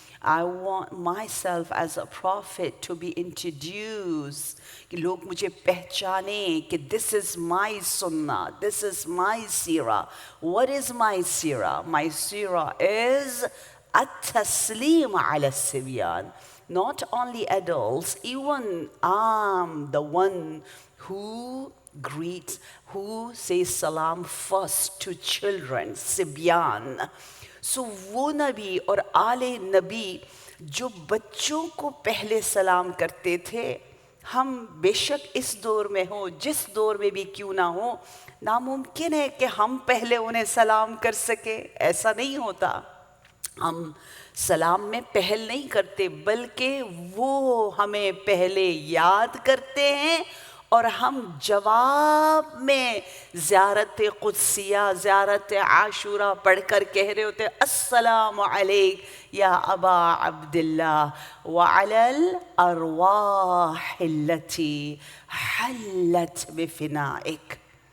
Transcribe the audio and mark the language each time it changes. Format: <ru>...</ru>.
<en>I want myself as a prophet to be introduced,</en> <ur>کہ لوگ مجھے پہچانیں کہ</ur> <en>this is my sunnah, this is my seerah. What is my seerah? My seerah is</en> <ar>التسلیم علی الصبیان.</ar> <en>Not only adults, even I'm the one who greets, who says salam first to children, sibyan.</en> <ur>So وہ نبی اور آل نبی جو بچوں کو پہلے سلام کرتے تھے، ہم بے شک اس دور میں ہوں، جس دور میں بھی کیوں نہ ہو، ناممکن ہے کہ ہم پہلے انہیں سلام کر سکے. ایسا نہیں ہوتا. ہم سلام میں پہل نہیں کرتے، بلکہ وہ ہمیں پہلے یاد کرتے ہیں اور ہم جواب میں زیارت قدسیہ، زیارت عاشورہ پڑھ کر کہہ رہے ہوتے ہیں</ur> <ar>السلام علیک یا ابا عبداللہ وعلی الارواح التی حلت بفنائک.</ar>